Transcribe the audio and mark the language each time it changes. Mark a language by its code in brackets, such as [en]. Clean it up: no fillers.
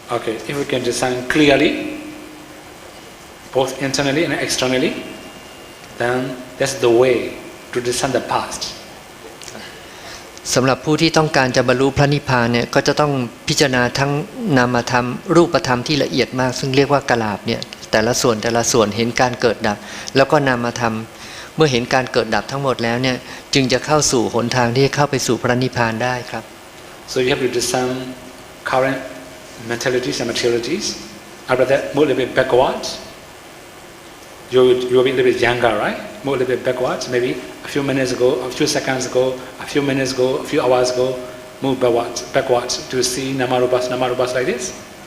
[en] Okay, if we can discern clearly, both internally and externally, then that's the way to discern the past. [th] สำหรับผู้ที่ต้องการจะบรรลุพระนิพพานเนี่ยก็จะต้องพิจารณาทั้งนามธรรมรูปธรรมที่ละเอียดมากซึ่งเรียกว่ากลาภเนี่ยแต่ละส่วนเห็นการเกิดดับแล้วก็นามธรรมเมื่อเห็นการเกิดดับทั้งหมดแล้วเนี่ยจึงจะเข้าสู่หนทางที่จะเข้าไปสู่พระนิพพานได้ครับ [en] So you have to discern current mentalities and materialities. After that, move a little bit backwards. You will be a little bit younger, right? Move a little bit backwards. Maybe a few minutes ago, a few seconds ago, a few minutes ago, a few hours ago. Move backwards to see Namarupas like this.